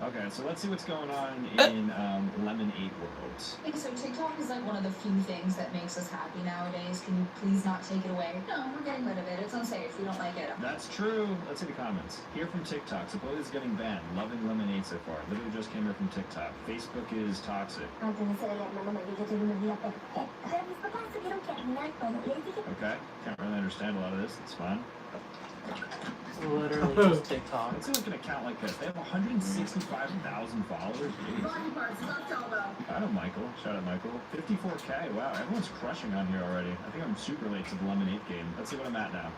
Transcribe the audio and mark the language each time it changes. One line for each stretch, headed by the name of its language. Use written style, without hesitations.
English: Okay, so let's see what's going on in Lemonade World. Hey, so TikTok is like one of the few things that makes us happy nowadays. Can you please not take it away? No, we're getting rid of it. It's unsafe. We don't like it. That's true. Let's see the comments. Here from TikTok. Suppose it's getting banned. Loving Lemonade so far. Literally just came here from TikTok. Facebook is toxic.
Spanish: Antes de ser el hermano mayor, yo tuve una vida perfecta. Pero mis papás tuvieron que arruinar todo. Les dije
English: Okay. Can't really understand a lot of this. It's fine. Literally just TikTok. Let's see like an account like this. They have 165,000 followers. Jeez. Body parts, left elbow. I know Michael. Shout out Michael. 54K. Wow, everyone's crushing on here already. I think I'm super late to the Lemonade game. Let's see what I'm at now.